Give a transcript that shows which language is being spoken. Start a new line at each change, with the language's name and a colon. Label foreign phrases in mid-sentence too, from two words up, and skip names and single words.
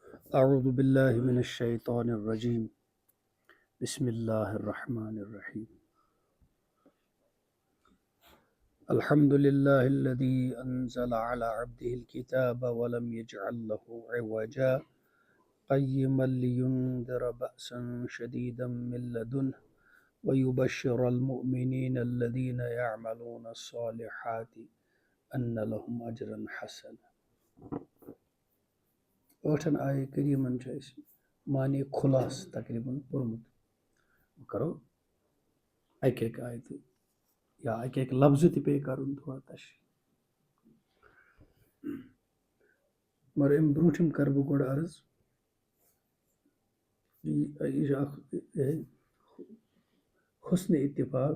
Arabic: اعوذ باللہ من الشیطان الرجیم بسم اللہ الرحمن الرحیم الحمد للہ الذی انزل على عبده الكتاب ولم يجعل له عوجا قیما لینذر بأسا شدیدا من لدنه ويبشر المؤمنین الذین يعملون الصالحات ان لهم اجرا حسنا۔
Kashmiri: ٲٹھن آیہِ کریٖمن چھُ اَسہِ معنی خُلاص تقریٖباً پوٚرمُت۔ کرو اَکہِ اَکہِ آیتہِ یا اَکہِ اَکہِ لفظہٕ تہِ پیٚیہِ کَرُن تھوڑا تشریح، مگر اَمہِ برٛونٛٹھِم کَرٕ بہٕ گۄڈٕ عرض یہِ چھُ اکھ حُسنِ اتفاق۔